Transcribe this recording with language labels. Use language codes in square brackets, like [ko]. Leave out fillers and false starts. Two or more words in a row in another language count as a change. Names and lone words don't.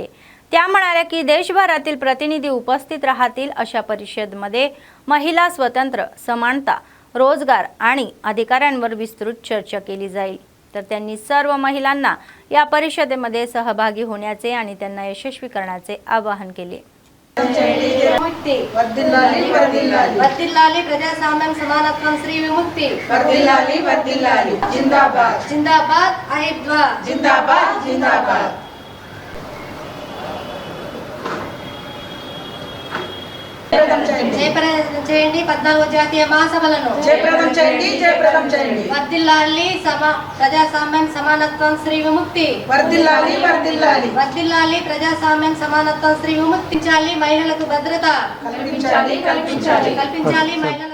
[mr] त्या म्हणाल्या की देशभरातील प्रतिनिधी उपस्थित राहतील अशा परिषदेमध्ये महिला स्वतंत्र, समानता, रोजगार आणि अधिकारांवर विस्तृत चर्चा केली जाईल. तर त्यांनी सर्व महिलांना या परिषदेमध्ये सहभागी होण्याचे आणि त्यांना यशस्वी करण्याचे आवाहन केले. [te] వర్ధిల్లాలి ప్రజాస్వామ్యం సమానత్వం శ్రీ విముక్తి వర్ధిల్లాలి జిందాబాద్ జిందాబాద్ అహిద్వా జిందాబాద్ జయప్రదం చేయండి 14వ జాతీయ మహాసభలను జయప్రదం చేయండి వర్ధిల్లాలి ప్రజాస్వామ్యం సమానత్వం శ్రీ విముక్తి వర్ధిల్లాలి ప్రజాస్వామ్యం సమానత్వం శ్రీ విముక్తి మహిళలకు భద్రత కల్పించాలి మహిళలకు.